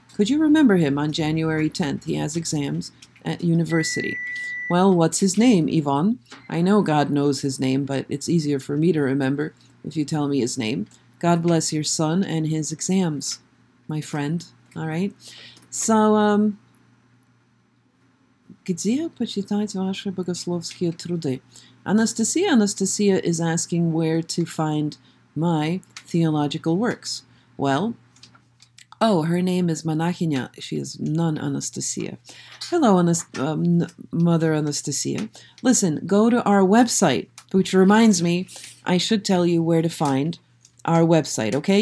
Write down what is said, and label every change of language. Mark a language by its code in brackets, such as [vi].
[en] Could you remember him on January 10th? He has exams at university. Well, what's his name, Ivan? I know God knows his name, but it's easier for me to remember if you tell me his name. God bless your son and his exams, my friend. All right? [ru] So, где почитать ваши богословские труды? [en] Anastasia is asking where to find my theological works. Well, her name is Monachina. She is Nun Anastasia. Hello, Mother Anastasia. Listen, go to our website, which reminds me, I should tell you where to find our website, okay?